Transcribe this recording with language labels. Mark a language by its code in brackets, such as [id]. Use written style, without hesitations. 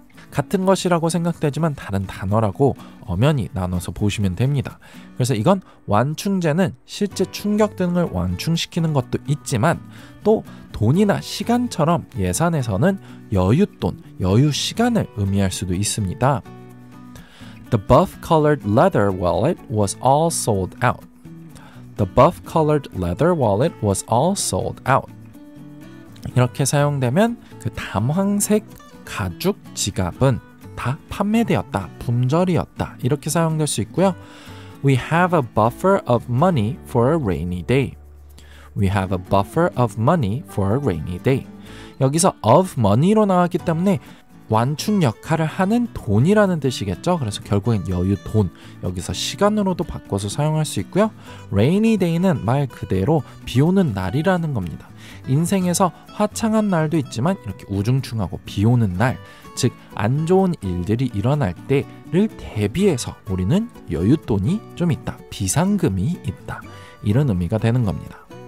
[ko] 같은 것이라고 생각되지만 다른 단어라고 엄연히 나눠서 보시면 됩니다. 그래서 이건 완충제는 실제 충격 등을 완충시키는 것도 있지만 또 돈이나 시간처럼 예산에서는 여윳돈, 여유시간을 의미할 수도 있습니다. [en] The buff-colored leather wallet was all sold out. The buff-colored leather wallet was all sold out. [ko] 이렇게 사용되면 그 담황색 가죽 지갑은 다 판매되었다, 품절이었다 이렇게 사용될 수 있고요. [en] We have a buffer of money for a rainy day. We have a buffer of money for a rainy day. [ko] 여기서 [en] of money [ko] 로 나왔기 때문에 완충 역할을 하는 돈이라는 뜻이겠죠. 그래서 결국엔 여유 돈, 여기서 시간으로도 바꿔서 사용할 수 있고요. rainy day는 말 그대로 비 오는 날이라는 겁니다. 인생에서 화창한 날도 있지만 이렇게 우중충하고 비 오는 날, 즉 안 좋은 일들이 일어날 때를 대비해서 우리는 여윳돈이 좀 있다, 비상금이 있다 이런 의미가 되는 겁니다.